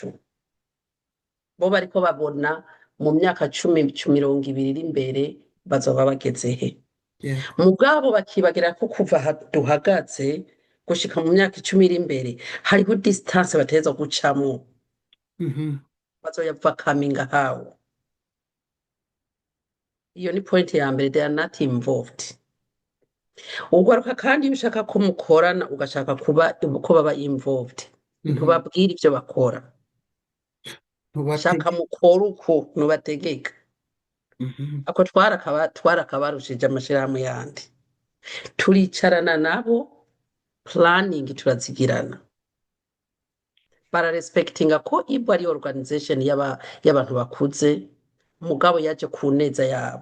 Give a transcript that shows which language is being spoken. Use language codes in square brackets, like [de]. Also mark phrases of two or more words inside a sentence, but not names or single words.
[rn] Bo bariko babona mu myaka 10, 20 iri imbere bazoba bageze he. Yego. Mugabo bakibagira ko kuva aha duhagaze gushika mu myaka 10 iri imbere hariho distance bategerezwa gucamwo, Mhm. bazoyava [en] coming how. [rn] Iyo ni point ya mbere, [en] they are not involved. [rn] Urwaruka kandi iyo ushaka ko mukorana ugashaka ko baba involved, Mhm. ntubabwira ivyo bakora, shaka Ntubatege. mukora uko ntubategeka. Mhm. ako twarakabarushije amashirahamwe yandi, turicarana nabo, planning turazigirana, bararespektinga ko ibwo ari organization y'abantu bakuze, mugabo yaje ku neza yabo.